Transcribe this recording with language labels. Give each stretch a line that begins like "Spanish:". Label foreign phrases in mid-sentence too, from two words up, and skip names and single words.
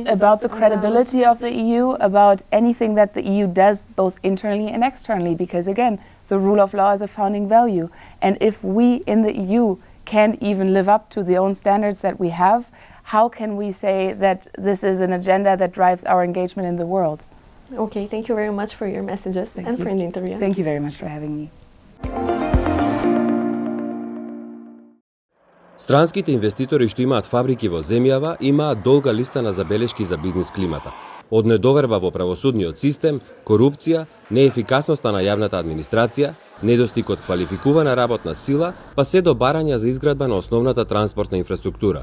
English: About the credibility of the EU, about anything that the EU does both internally and externally, because again, the rule of law is a founding value. And if we in the EU can't even live up to the own standards that we have, how can we say that this is an agenda that drives our engagement in the world? Okay, thank you very much for your messages for the interview. Thank you very much for having me.
Macedonian: Странските инвеститори што имаат фабрики во земјава имаат долга листа на забелешки за бизнис климата. Од недоверба во правосудниот систем, корупција, неефикасноста на јавната администрација, недостигот квалификувана работна сила, па се до барања за изградба на основната транспортна инфраструктура.